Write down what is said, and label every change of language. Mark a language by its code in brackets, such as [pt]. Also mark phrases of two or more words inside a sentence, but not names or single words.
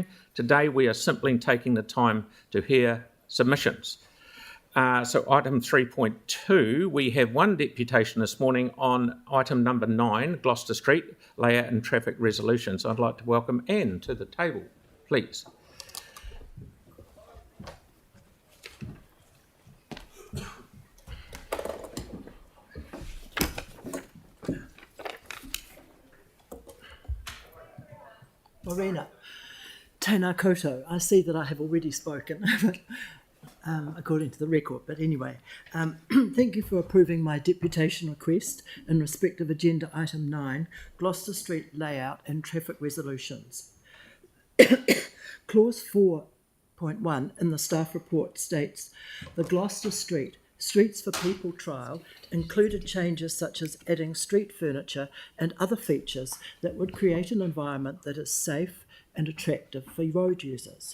[en] Today, we are simply taking the time to hear submissions. So item 3.2, we have one deputation this morning on item number 9, Gloucester Street, layout and traffic resolutions. I'd like to welcome Anne to the table, please. [mi] Morena, tēnā koutou. [en] I see that I have already spoken, according to the record, but anyway. Thank you for approving my deputation request in respect of agenda item 9, Gloucester Street layout and traffic resolutions. Clause 4.1 in the staff report states, the Gloucester Street Streets for People trial included changes such as adding street furniture and other features that would create an environment that is safe and attractive for road users.